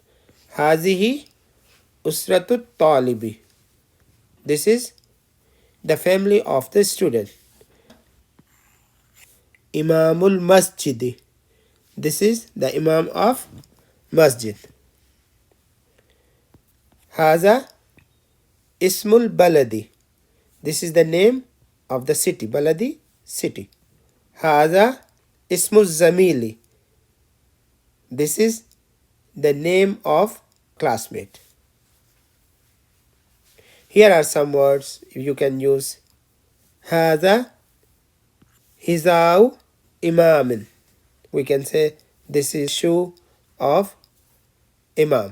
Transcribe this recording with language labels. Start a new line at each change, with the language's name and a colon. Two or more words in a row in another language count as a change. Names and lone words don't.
Arabic: هذه أسرة الطالب,
English: this is the family of the student.
Arabic: إمام المسجد.
English: This is the Imam of Masjid.
Arabic: هذا اسم البلد.
English: This is the name of the city.
Arabic: Baladi, city. هذا اسم الزميل.
English: This is the name of classmate. Here are some words you can use.
Arabic: هذا حذاء إمام.
English: We can say this is shoe of Imam.